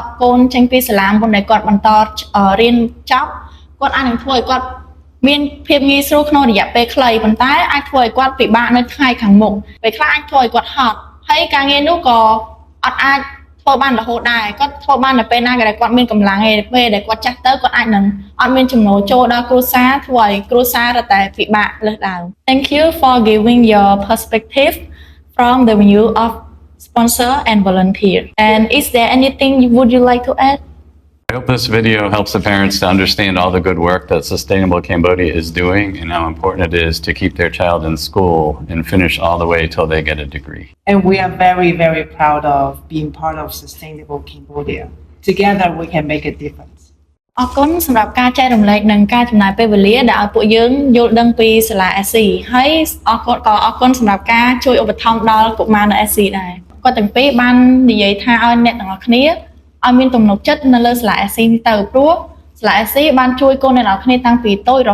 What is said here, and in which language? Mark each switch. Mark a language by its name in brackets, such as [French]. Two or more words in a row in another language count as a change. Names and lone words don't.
[Khmer] កូនចេញពីសាលាមុនដែលគាត់បន្តរៀនចប់គាត់អាចនឹងធ្វើឲ្យគាត់មានភាពងាយស្រួលក្នុងរយៈពេលខ្លីប៉ុន្តែអាចធ្វើឲ្យគាត់ពិបាកនៅថ្ងៃខាងមុខពេលខ្លះអាចធ្វើឲ្យគាត់ហត់ហើយការងារនោះក៏អត់អាចធ្វើបានរហូតដែរគាត់ធ្វើបាននៅពេលណាក៏គាត់មានកម្លាំងឯពេលដែលគាត់ចាស់ទៅគាត់អាចនឹងអត់មានចំណូលចូលដល់គ្រួសារធ្វើឲ្យគ្រួសាររតែពិបាកលើសដើម [English] Thank you for giving your perspective from the view of sponsor and volunteer. And is there anything would you like to add? I hope this video helps the parents to understand all the good work that Sustainable Cambodia is doing and how important it is to keep their child in school and finish all the way till they get a degree. And we are very, very proud of being part of Sustainable Cambodia. Together we can make a difference. [Khmer] អរគុណសម្រាប់ការចែករំលែកនិងការចំណាយពេលវេលាដែលឲ្យពួកយើងយល់ដឹងពីសាលា SC ហើយអរគុណសម្រាប់ការជួយឧបត្ថម្ភដល់កុមារនៅ SC ដែរគាត់ទាំងពីរបាន និយាយថាឲ្យអ្នកទាំងអស់គ្នាឲ្យមានទំនុកចិត្តនៅលើសាលា SC នេះទៅព្រោះសាលា SC បានជួយកូនអ្នកនរគ្នាតាំងពីតូចរ